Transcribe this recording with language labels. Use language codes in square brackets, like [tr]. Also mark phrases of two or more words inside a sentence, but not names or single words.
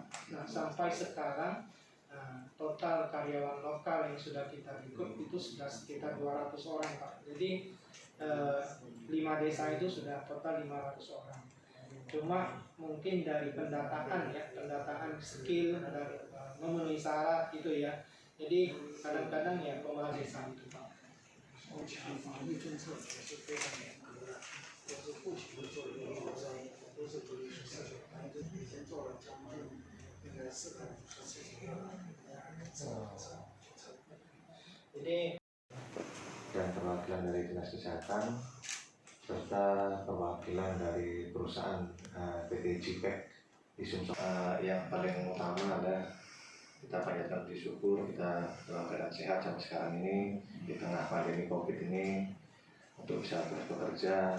[id] Nah, sampai sekarang total karyawan lokal yang sudah kita rekrut itu sudah sekitar 200 orang, Pak. Jadi 5 desa itu sudah total 500 orang. Cuma mungkin dari pendataan skill dan memenuhi syarat itu ya. Jadi kadang-kadang ya kepala desa itu, Pak. [zh] 目前法律政策也是非常严格的，都是不停的做一个招商，都是独立实施。以前做了将近应该450个 [id] Jadi dan perwakilan dari Dinas Kesehatan serta perwakilan dari perusahaan PT Cipek di Sumsel. Yang paling utama adalah kita panjatkan puji syukur kita dalam keadaan sehat sampai sekarang ini di tengah pandemi COVID ini untuk bisa terus bekerja.